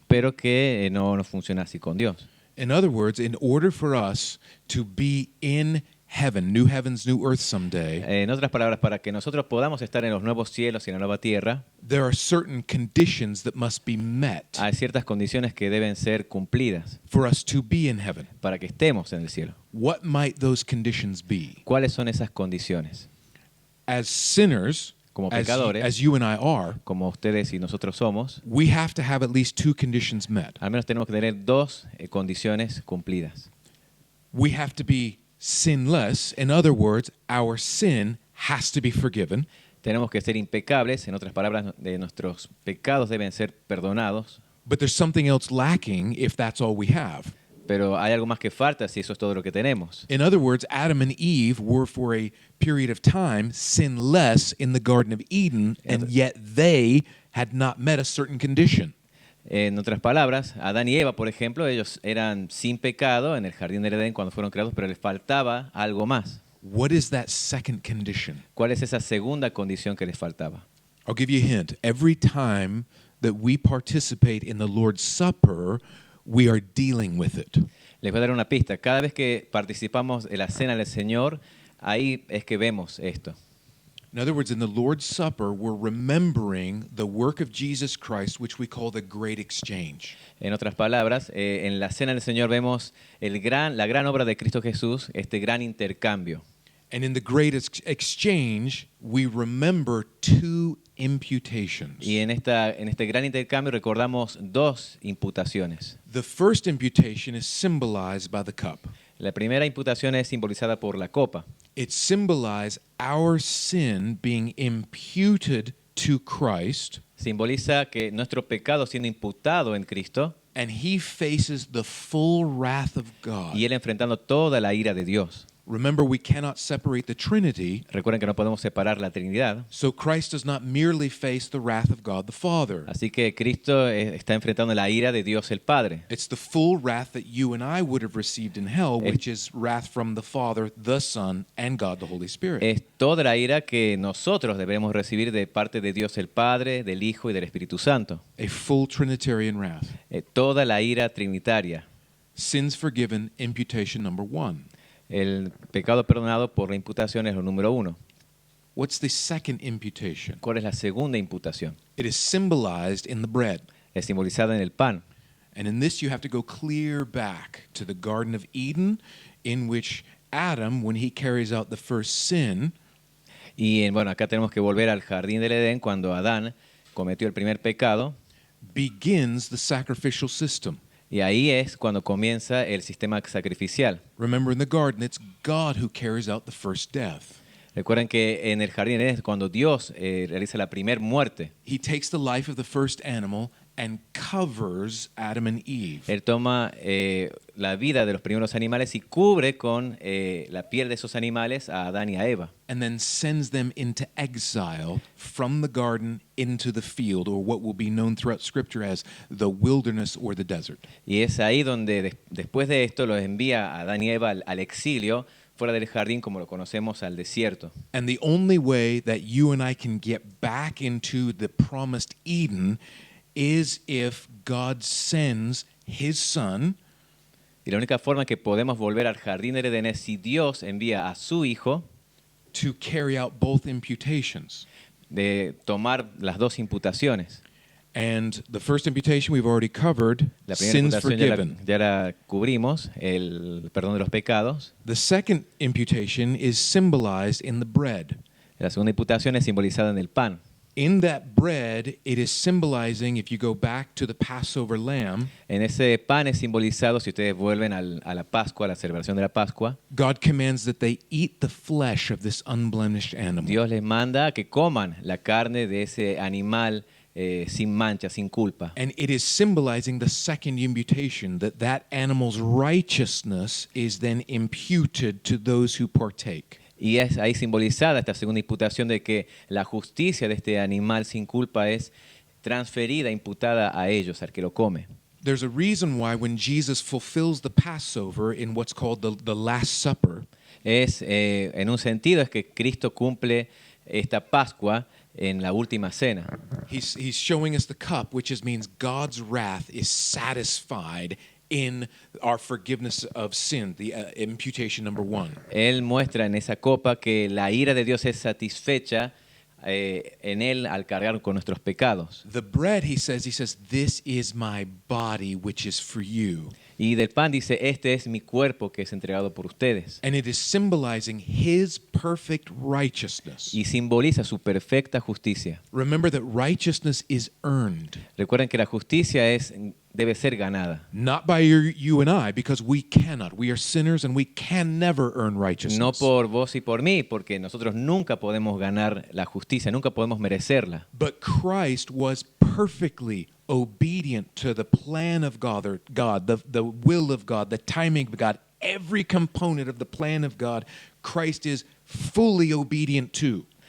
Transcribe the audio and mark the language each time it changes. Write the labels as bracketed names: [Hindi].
[Spanish] pero que no funciona así con Dios. [English] In other words, in order for us to be in heaven, new heavens, new earth someday, [Spanish] En otras palabras, para que nosotros podamos estar en los nuevos cielos y en la nueva tierra, [English] there are certain conditions that must be met [Spanish] hay ciertas condiciones que deben ser cumplidas [English] for us to be in heaven. [Spanish] para que estemos en el cielo. [English] What might those conditions be? [Spanish] ¿Cuáles son esas condiciones? [English] As sinners, [Spanish] Como [English] as [Spanish] pecadores, [English] you and I are, [Spanish] como ustedes y nosotros somos, [English] we have to have at least 2 conditions met. [Spanish] al menos tenemos que tener 2 condiciones cumplidas. [English] We have to be sinless. In other words, our sin has to be forgiven. [Spanish] Tenemos que ser impecables, en otras palabras, nuestros pecados deben ser perdonados, [English] But there's something else lacking if that's all we have. [Spanish] pero hay algo más que falta si eso es todo lo que tenemos. [English] In other words, Adam and Eve were for a period of time sinless in the Garden of Eden, and yet they had not met a certain condition. [Spanish] En otras palabras, Adán y Eva, por ejemplo, ellos eran sin pecado en el jardín del Edén cuando fueron creados, pero les faltaba algo más. [English] What is that second condition? [Spanish] ¿Cuál es esa segunda condición que les faltaba? [English] I'll give you a hint. Every time that we participate in the Lord's Supper, we are dealing with it. [Spanish] Les voy a dar una pista. Cada vez que participamos en la cena del Señor, ahí es que vemos esto. [English] In other words, in the Lord's Supper, we're remembering the work of Jesus Christ, which we call the Great Exchange. [Spanish] En otras palabras, en la cena del Señor vemos la gran obra de Cristo Jesús, este gran intercambio. [English] And in the Great Exchange, we remember two imputations. [Spanish] Y en este gran intercambio recordamos dos imputaciones. [English] The first imputation is symbolized by the cup. [Spanish] La primera imputación es simbolizada por la copa. [English] It symbolizes our sin being imputed to Christ, [Spanish] Simboliza que nuestro pecado siendo imputado en Cristo [English] and he faces the full wrath of God. [Spanish] y Él enfrentando toda la ira de Dios. [English] Remember, we cannot separate the Trinity, [Spanish] Recuerden que no podemos separar la Trinidad. [English] so Christ does not merely face the wrath of God the Father. [Spanish] Así que Cristo está enfrentando la ira de Dios el Padre. [English] It's the full wrath that you and I would have received in hell, which is wrath from the Father, the Son, and God the Holy Spirit. [Spanish] Es toda la ira que nosotros debemos recibir de parte de Dios el Padre, del Hijo y del Espíritu Santo. [English] A full Trinitarian wrath. [Spanish] Toda la ira trinitaria. [English] Sins forgiven, imputation number one. [Spanish] El pecado perdonado por la imputación es lo número uno. [English] What's the second imputation? [Spanish] ¿Cuál es la segunda imputación? [English] It is symbolized in the bread. [Spanish] Es simbolizada en el pan. [English] And in this, you have to go clear back to the Garden of Eden, in which Adam, when he carries out the first sin, [Spanish] Y bueno, acá tenemos que volver al jardín del Edén cuando Adán cometió el primer pecado. [English] begins the sacrificial system. [Spanish] Y ahí es cuando comienza el sistema sacrificial. [English] Remember, in the garden, it's God who carries out the first death. [Spanish] Recuerden que en el jardín del Edén es cuando Dios realiza la primer muerte. [English] He takes the life of the first animal and covers Adam and Eve. [Spanish] Él toma la vida de los primeros animales y cubre con la piel de esos animales a Adán y a Eva. [English] And then sends them into exile from the garden into the field, or what will be known throughout Scripture as the wilderness or the desert. [Spanish] Y es ahí donde después de esto los envía a Adán y Eva al exilio, fuera del jardín como lo conocemos, al desierto. [English] And the only way that you and I can get back into the promised Eden is if God sends His Son [Spanish] Y la única forma que podemos volver al jardín del Edén es si Dios envía a su Hijo [English] to carry out both imputations. [Spanish] de tomar las dos imputaciones. [English] And the first imputation we've already covered, [Spanish] La primera [English] sins [Spanish] imputación [English] forgiven. [Spanish] ya la cubrimos, el perdón de los pecados. [English] The second imputation is symbolized in the bread. [Spanish] La segunda imputación es simbolizada en el pan. [English] In that bread, it is symbolizing, if you go back to the Passover lamb, [Spanish] En ese pan es simbolizado, si ustedes vuelven a la Pascua, a la celebración de la Pascua, [English] God commands that they eat the flesh of this unblemished animal. [Spanish] Dios les manda que coman la carne de ese animal sin mancha, sin culpa. [English] And it is symbolizing the second imputation, that animal's righteousness is then imputed to those who partake. [Spanish] Y es ahí simbolizada esta segunda imputación de que la justicia de este animal sin culpa es transferida, imputada a ellos, al que lo come. [English] There's a reason why when Jesus fulfills the Passover in what's called the Last Supper, [Spanish] En un sentido, es que Cristo cumple esta Pascua en la última cena. [English] he's showing us the cup, which means God's wrath is satisfied in our forgiveness of sin, the imputation number one. [Spanish] Él muestra en esa copa que la ira de Dios es satisfecha en Él al cargar con nuestros pecados. [English] The bread, he says, this is my body, which is for you. [Spanish] Y del pan dice, este es mi cuerpo que es entregado por ustedes. [English] And it is symbolizing his perfect righteousness. [Spanish] Y simboliza su perfecta justicia. [English] Remember that righteousness is earned, [Spanish] Recuerden que la justicia debe ser ganada. [English] not by you and I, because we cannot. We are sinners and we can never earn righteousness. [Spanish] No por vos y por mí, porque nosotros nunca podemos ganar la justicia, nunca podemos merecerla. [English] But Christ was perfectly obedient to the plan of God, the will of God, the timing of God, every component of the plan of God, Christ is fully obedient to.